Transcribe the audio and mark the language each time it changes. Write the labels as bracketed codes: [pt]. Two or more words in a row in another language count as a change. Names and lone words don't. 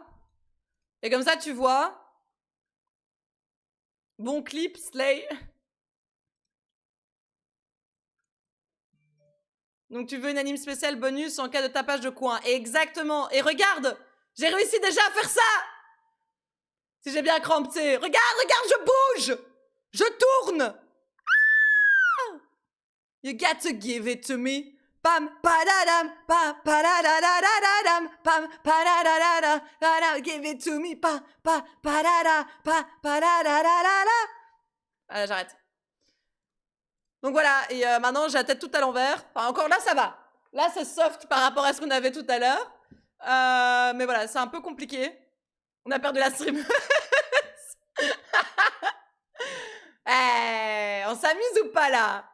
[fr] Et comme ça, tu vois. Bon clip, Slay. Donc tu veux une anime spéciale bonus en cas de tapage de coin. Exactement. Et regarde, j'ai réussi déjà à faire ça. Si j'ai bien crampé. Regarde, je bouge. Je tourne. [en] You got to give it to me. Pam, padadam, pam, padadadadadam, pam, padadadadadam, give it to me, pa, padada, padadadadada. [fr] Voilà, j'arrête. Donc voilà, et maintenant j'ai la tête tout à l'envers. Enfin, encore là, ça va. Là, c'est soft par rapport à ce qu'on avait tout à l'heure. Mais voilà, c'est un peu compliqué. On a perdu la stream. On s'amuse ou pas là?